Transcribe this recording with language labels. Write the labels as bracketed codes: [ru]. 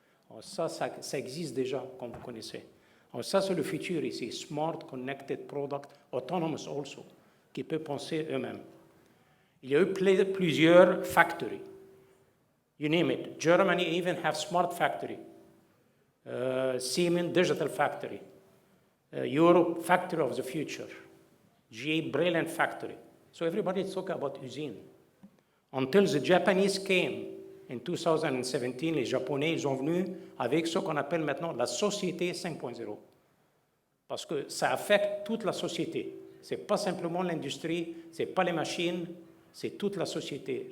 [fr] Alors ça existe déjà, comme vous connaissez. Alors ça, c'est le futur ici, Smart Connected Product, Autonomous also, qui peut penser eux-mêmes. Il y a eu plusieurs factories. [en] You name it. Germany even have smart factory. Siemens Digital Factory. Europe Factory of the Future. GE Brilliant Factory. So everybody is talking about usine. Until the Japanese came in 2017, [fr] les Japonais, ils sont venus avec ce qu'on appelle maintenant la société 5.0. Parce que ça affecte toute la société. Ce n'est pas simplement l'industrie, ce n'est pas les machines, c'est toute la société.